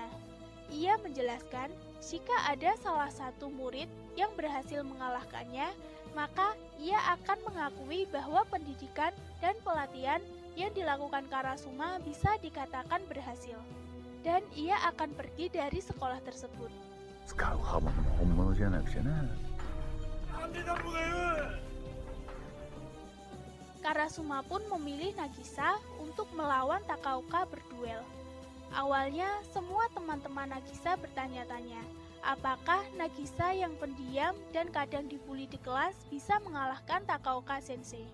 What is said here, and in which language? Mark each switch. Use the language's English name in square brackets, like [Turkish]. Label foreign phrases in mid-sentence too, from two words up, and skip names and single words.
[Indonesian] Ia menjelaskan, jika ada salah satu murid yang berhasil mengalahkannya, maka ia akan mengakui bahwa pendidikan dan pelatihan yang dilakukan Karasuma bisa dikatakan berhasil. Dan ia akan pergi dari sekolah tersebut. [Japanese] 使う刃物も本物じゃなくちゃな。 [Indonesian] Karasuma pun memilih Nagisa untuk melawan Takaoka berduel. Awalnya, semua teman-teman Nagisa bertanya-tanya, apakah Nagisa yang pendiam dan kadang dibully di kelas bisa mengalahkan Takaoka Sensei.